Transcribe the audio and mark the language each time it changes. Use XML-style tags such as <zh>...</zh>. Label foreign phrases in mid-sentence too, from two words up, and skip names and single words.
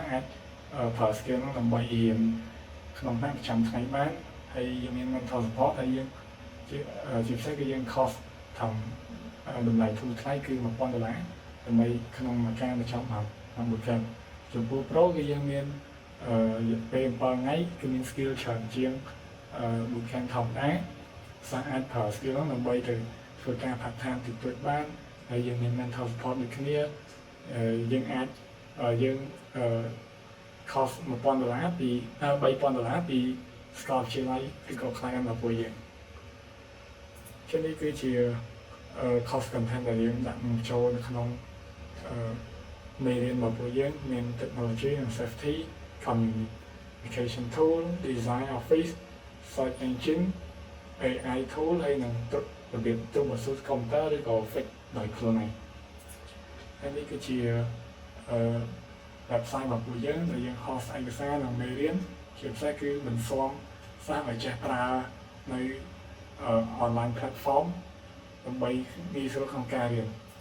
<km>អាចប្រើ skill នោះដើម្បីរៀនក្នុងថ្ងៃប្រចាំថ្ងៃបានហើយយើងមាន</km> <en>mental support</en> <km>ហើយយើងជាពិសេសគឺយើង cost តម្លៃធូរថ្លៃគឺ$1,000ដើម្បីក្នុងមួយការបញ្ចប់មកក្នុង bootcamp ចំពោះ pro គឺយើងមានរយៈពេល7ថ្ងៃគឺមាន skill ច្រើនជាងbootcamp ធម្មតាសិស្សអាចប្រើ skill នោះដើម្បីទៅធ្វើការ</km> <en>part time</en> <km>តិចតួចបានហើយយើងមាន</km> <en>mental support</en> <km>ដូចគ្នាយើងអាចយើង cost $1,000ពី$3,000ពីសាកលវិទ្យាល័យឬក៏ client របស់ពួកយើងចឹងនេះគឺជា</km> <en>cost content</en> <km>ដែលយើងដាក់ចូលនៅក្នុងមេរៀនរបស់ពួកយើងមាន</km> <en>technology and safety communication tool design office search engine AI tool</en> <km>ហើយនឹងរបៀបទូមកស៊ូ computer ឬក៏ fix ដោយខ្លួនឯងហើយនេះគឺជា website របស់ពួកយើងដែលយើង host ឯកសារនិងមេរៀនជាពិសេសគឺបន្ស៊ាំសិស្សឲ្យចេះប្រើនៅ</km> <en>online platform</en> <km>ដើម្បីងាយស្រួលក្នុងការរៀន</km>